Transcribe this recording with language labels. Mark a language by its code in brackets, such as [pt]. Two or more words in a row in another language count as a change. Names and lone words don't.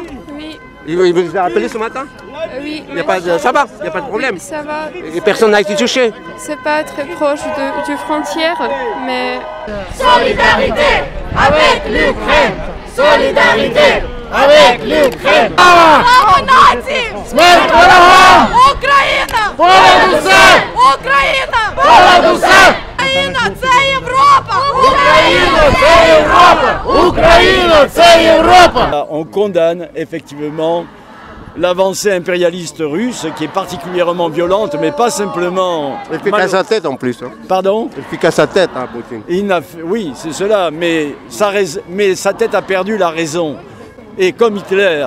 [fr] Oui. Il vous a appelé ce matin? Oui. Il y a pas de, ça va? Il n'y a pas de problème? Oui, ça va. Et personne n'a été touché? C'est pas très proche du frontière, mais... Solidarité avec l'Ukraine! Solidarité avec l'Ukraine! [uk] Слава нації! Смерть ворогам! Україна! Понад усе! Україна! Понад усе! Україна! Це Європа! Україна – це Європа! Україна – це Європа! [fr] On condamne effectivement l'avancée impérialiste russe qui est particulièrement violente, mais pas simplement... Il fait qu'à sa tête en plus. Hein. Pardon? Il fait qu'à sa tête, hein, Poutine. Oui, c'est cela, mais sa tête a perdu la raison. Et comme Hitler.